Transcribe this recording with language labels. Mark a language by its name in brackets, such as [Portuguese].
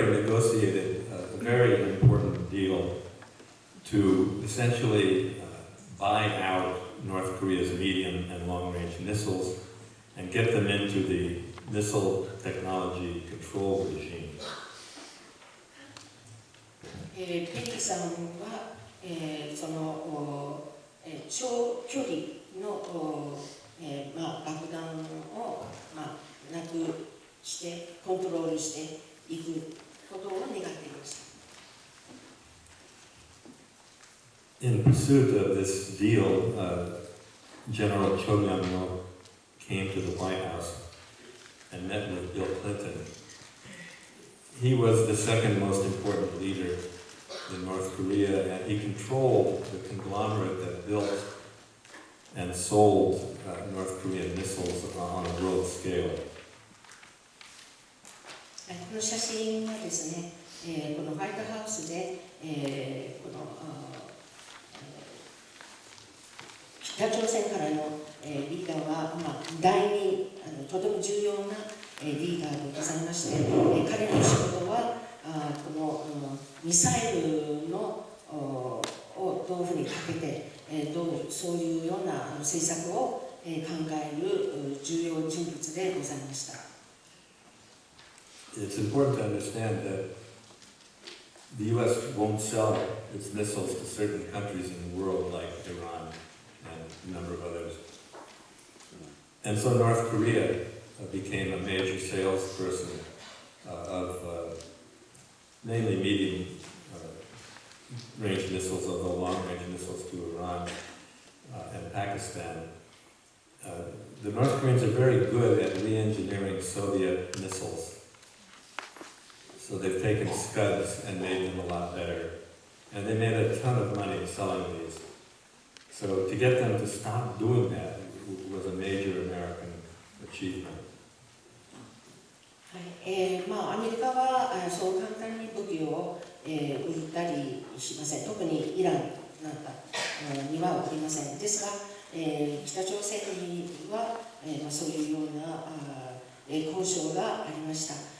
[English] negotiated a very important deal to essentially buy out North Korea's medium and long-range missiles and get them into the missile technology control regime. [Japanese] ペリーさんは、その長距離の、爆弾を、なくしてコントロールしていくことを願っていました。 [English] In pursuit of this deal, General Cho Myung-il came to the White House and met with Bill Clinton. He was the second most important leader in North Korea, and he controlled the conglomerate that built and sold North Korean missiles on a world scale. この写真はですね、このホワイトハウスで、この北朝鮮からのリーダーは、第二とても重要なリーダーでございまして、彼の仕事はこのミサイルのをどういうふうにかけて、そういうような政策を考える重要人物でございました。 It's important to understand that the U.S. won't sell its missiles to certain countries in the world like Iran and a number of others. And so North Korea became a major salesperson of mainly medium range missiles, although long range missiles to Iran and Pakistan. The North Koreans are very good at re-engineering Soviet missiles. So they've taken Scuds and made them a lot better. And they made a ton of money selling these. So to get them to stop doing that was a major American achievement. [Japanese] アメリカはそう簡単に武器を、売ったりしません。特にイランなんかには売りません。ですが、北朝鮮には、そういうような交渉がありました。